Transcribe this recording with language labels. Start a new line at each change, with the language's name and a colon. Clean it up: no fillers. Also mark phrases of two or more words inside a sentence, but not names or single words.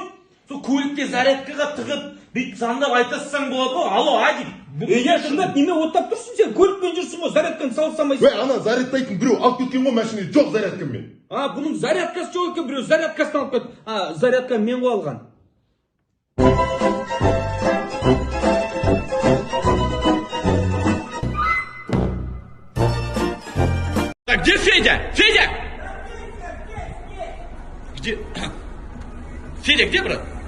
Kazakh: Сол көлікке зарядкаға тығып, бүйтіп звондап айтасың болады ғой. Алло, Ади. Шындап, неме оттап тұрсың сен? Көлікпен жүрсің ғой, зарядканы салып салмайсың. Ана зарядтайтын біреу алып кеткен ғой машинаны, жоқ зарядкам мен. Бұның зарядкасы жоқ екен, біреу зарядкасын алып кетті. Зарядка мен ғой алған.
Russian: Так, где Федя? Федя! Где? Федя, где, брат?